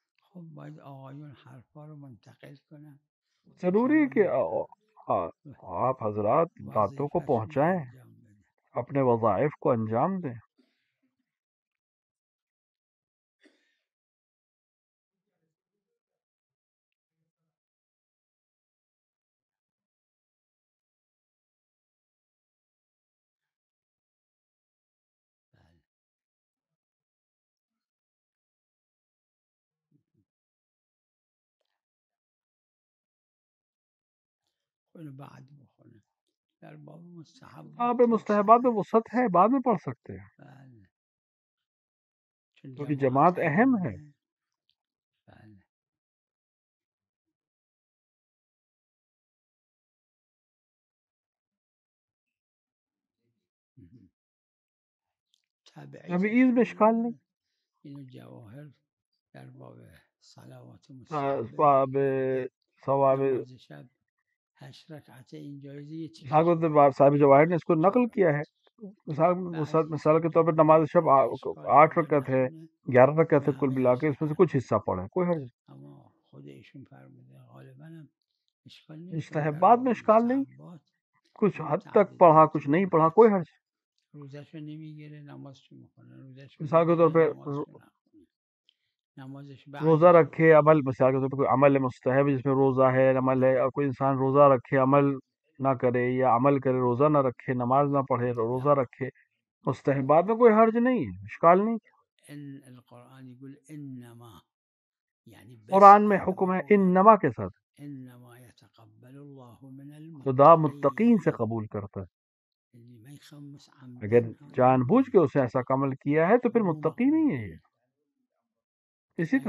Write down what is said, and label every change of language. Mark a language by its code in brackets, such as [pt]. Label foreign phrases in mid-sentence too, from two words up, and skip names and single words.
[fa] خب باید آقایون حرفا رو منتقل کنن، [ur] ضروری ہے کہ [fa] بفرمایید [ur] آپ حضرات باتوں کو [fa] وظیفهشون رو [ur] پہنچائیں، [fa] انجام بدن. [ur] اپنے وظائف کو انجام دیں. [fa] بله. خود بعد بخونه در باب مستحبات [ur] آپ مستحبات میں وسعت وسعت ہے، بعد میں پڑھ سکتے ہیں [fa] بله چون [ur] کیونکہ جماعت جماعت اہم ہے. [fa] بله. [ur] تبعیض میں اشکال نہیں. [fa] اینو جواهر در باب صلوات ثواب مستحبه ثواب نماز شب 8 رکعته این جایزه یه [ur] صاحب [fa] چیزش [ur] صاحب جواہر نے اس کو نقل کیا ہے. مثال کے طور پر نماز شب 8 رکعت ہے، 11 رکعت ہے، کل ملا کے اس میں سے کچھ حصہ پڑھیں، کوئی حرج نہیں. [fa] اما خود ایشون فرموده غالبا هم اشکال نیست در مستحبات باب [ur] میں اشکال نہیں، مستحبات کچھ حد تک پڑھا کچھ نہیں پڑھا کوئی حرج نہیں. [fa] روزشو نمیگیره نمازشو میکنه، روزشو [ur] مثال کے طور [fa] بگیره [ur] پہ [fa] نمازشو نخونه، نمازش [ur] روزہ [fa] بعدش [ur] رکھے عمل، مثال کے طور پہ کوئی عمل مستحب ہے جس میں روزہ ہے عمل ہے، اور کوئی انسان روزہ رکھے عمل نہ کرے، یا عمل کرے روزہ نہ رکھے، نماز نہ پڑھے روزہ رکھے، مستحبات میں کوئی حرج نہیں ہے، اشکال نہیں. [ar] ان القرآن يقول انما [ur] یعنی بس قرآن میں حکم ہے انما کے ساتھ، [ar] انما يتقبل الله من [ur] خدا متقین سے [ar] المتقین [ur] قبول کرتا ہے. [ar] اللي ما يخمس [ur] اگر [ar] عمدا هذا [ur] جان بوجھ کے [ar] مو [ur] اسے ایسا عمل کیا ہے تو پھر [ar] مو متقی مقبول. [ur] نہیں ہے یہ. اسی طرح